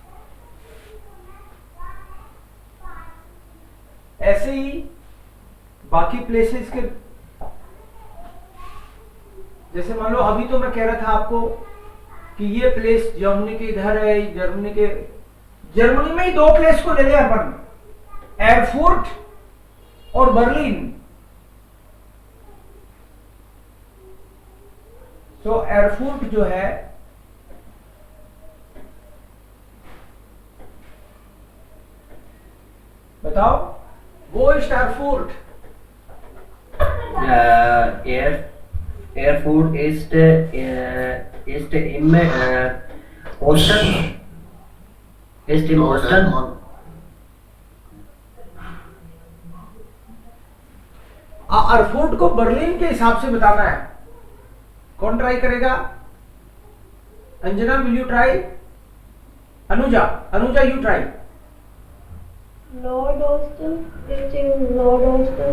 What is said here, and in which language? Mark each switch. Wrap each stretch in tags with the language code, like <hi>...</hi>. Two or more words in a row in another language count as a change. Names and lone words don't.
<hi>ऐसे ही बाकी प्लेसेस के, जैसे मान लो अभी तो मैं कह रहा था आपको कि ये प्लेस जर्मनी के इधर है, जर्मनी में ही दो प्लेस को ले लिया अपन, एयरफोर्ट और बर्लिन। तो एयरफोर्ट जो है बताओ,</hi> <de>wo ist Erfurt? Erfurt ist im Osten. Ist im Osten.</de> <hi>एयरफोर्ट को बर्लिन के हिसाब से बताना है। कौन ट्राई करेगा? अंजना,</hi> <en>will you try? अनुजा you try.</en> <de>Nordosten, Richtung Nordosten.</de>